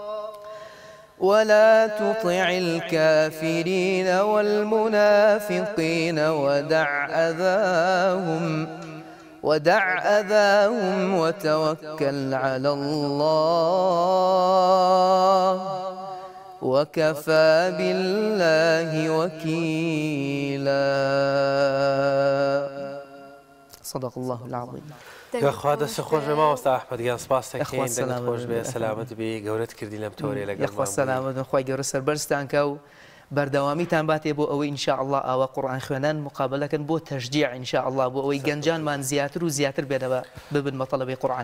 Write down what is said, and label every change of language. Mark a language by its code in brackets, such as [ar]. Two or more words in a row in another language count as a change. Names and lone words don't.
[ar] ولا تطع الكافرين والمنافقين ودع أذاهم وتوكل على الله وكفى بالله وكيلا صدق الله العظيم [ckb] خوا دەست خۆش بێ مامۆستا ئەحمەدیان سپاس دەکەین دەنگت خۆش بێ سەلامت بێ گەورەت کردی لەم تۆرێ لەگەڵ یەخوا سەلامت خۆی گەورە سەربەرزتان کە و بەردەوامیتان باتێ بۆ ئەوەی [ar] ئینشاء الله [ckb] ئاوا قورئان خوێنان مقابلەکەن بۆ تەشجیع [ar] ئینشاء الله [ckb] بۆ ئەوەی گەنجانمان زیاتر و زیاتر بێنەوە ببن بە تەڵەبەی قورئان.